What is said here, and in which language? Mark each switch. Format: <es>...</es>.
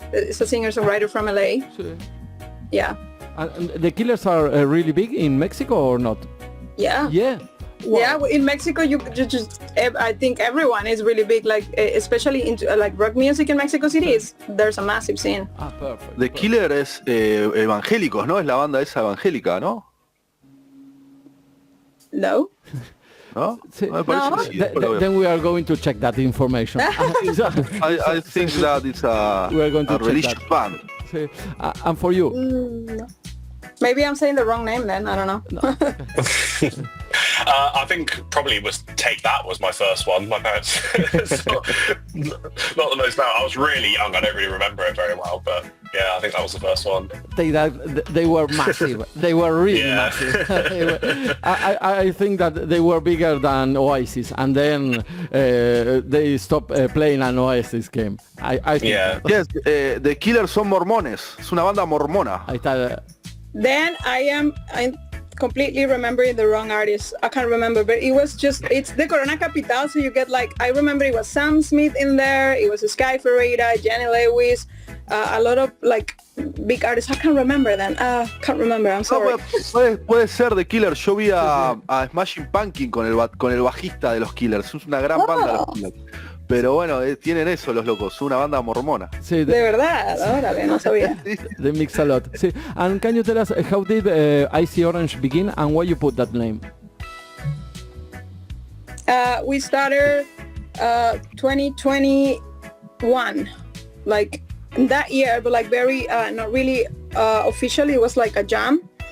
<en>It's a singer-songwriter from LA. Sure. Yeah. And the Killers are really big in Mexico or not? Yeah. Yeah. Wow. Yeah, in Mexico, you just I think everyone is really big, like especially into like rock music in Mexico City. There's a massive scene. Perfect.</en> <es>The Killer es evangélicos, ¿no? Es la banda esa evangélica, ¿no? No. ¿No? Sí. No.</es> <en>Then we are going to check that information. I think that it's a religious band.</en> <es>Sí.</es> <en>And for you? Maybe I'm saying the wrong name then, I don't know. No. I think probably Take That was my first one. My parents, not the most now. I was really young. I don't really remember it very well, but yeah, I think that was the first one. Take That, they were massive. They were really massive. I think that they were bigger than Oasis, and then they stopped playing an Oasis game. I think. Yeah. Yes,</en> <es>The Killers son mormones. Es una banda mormona. Ahí está.</es> <en>Then I'm completely remembering the wrong artist. I can't remember, but it's the Corona Capital, so you get like, I remember it was Sam Smith in there, it was Sky Ferreira, Jenny Lewis, a lot of like big artists. I can't remember then. Can't remember, I'm sorry.</en> <es>No, puede ser The Killers. Yo vi a Smashing Pumpkins con el bajista de los Killers. Es una gran banda los Killers. Pero bueno, tienen eso los locos, una banda mormona. Sí, de verdad, órale, no sabía.</es> <en>They mix a lot.</en> <es>Sí.</es> <en>And can you tell us how did Icy Orange begin and why you put that name? We started 2021, like that year, but like very not really officially. It was like a jam.</en>